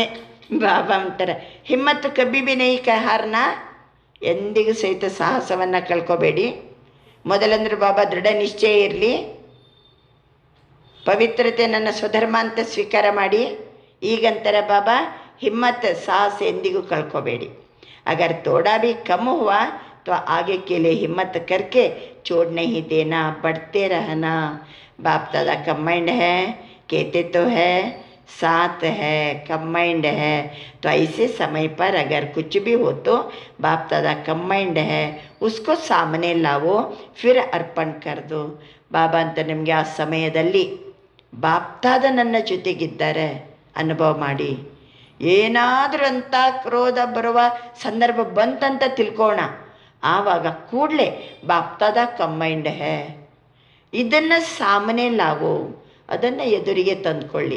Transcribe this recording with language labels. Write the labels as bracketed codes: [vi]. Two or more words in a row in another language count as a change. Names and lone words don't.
[kn] ಬಾಬಾ ಅಂತಾರೆ [hi] हिम्मत कभी भी नहीं हारना, [kn] ಎಂದಿಗೂ ಸಹಿತ ಸಾಹಸವನ್ನು ಕಳ್ಕೊಬೇಡಿ. ಮೊದಲಂದ್ರೆ ಬಾಬಾ ದೃಢ ನಿಶ್ಚಯ ಇರಲಿ, ಪವಿತ್ರತೆ ನನ್ನ ಸ್ವಧರ್ಮ ಅಂತ ಸ್ವೀಕಾರ ಮಾಡಿ. ಈಗಂತಾರೆ ಬಾಬಾ ಹಿಮ್ಮತ್, ಸಾಹಸ ಎಂದಿಗೂ ಕಳ್ಕೊಬೇಡಿ. [hi] अगर थोड़ा भी कम हुआ तो आगे के लिए हिम्मत करके छोड़ नहीं देना, बढ़ते रहना. बाप दादा कमांड है, कहते तो है साथ है, कमांड है. तो ऐसे समय पर अगर कुछ भी हो तो बाप दादा कमांड है, उसको सामने लावो, फिर अर्पण कर दो. [kn] ಬಾಬಾ ಅಂತ ನಿಮಗೆ ಆ ಸಮಯದಲ್ಲಿ ಬಾಪ್ತಾದ ನನ್ನ ಜೊತೆಗಿದ್ದಾರೆ ಅನುಭವ ಮಾಡಿ. ಏನಾದರೂ ಅಂತ ಕ್ರೋಧ ಬರುವ ಸಂದರ್ಭ ಬಂತಂತ ತಿಳ್ಕೋಣ, ಆವಾಗ ಕೂಡಲೇ [hi] बापदादा कम्बाइंड है, [kn] ಇದನ್ನು [hi] सामने लाओ, [kn] ಅದನ್ನು ಎದುರಿಗೆ ತಂದುಕೊಳ್ಳಿ.